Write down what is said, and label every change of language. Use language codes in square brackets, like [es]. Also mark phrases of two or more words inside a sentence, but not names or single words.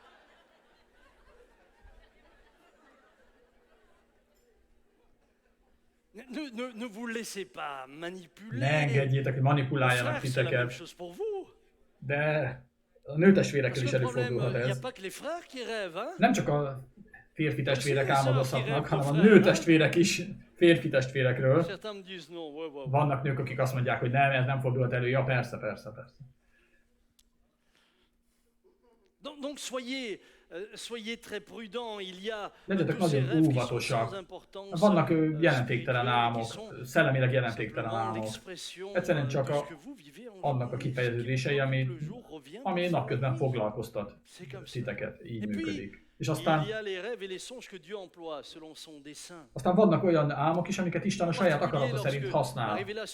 [hu] Ne engedjétek, hogy manipuláljanak titeket. De a nőtestvérekkel is előfordulhat ez. Nem csak a férfi testvérek álmodozhatnak, hanem a nő testvérek is férfi testvérekről. Vannak nők, akik azt mondják, hogy nem, ez nem fordult elő. Ja, persze. [fr] Donc soyez très prudents, il y a [hu] legyetek nagyon óvatosak. Vannak jelentéktelen álmok, szellemileg jelentéktelen álmok. Egyszerűen csak annak a kifejeződései, ami napközben foglalkoztat titeket. Így működik. És aztán vannak olyan álmok is, amiket Isten a saját akarata szerint használ.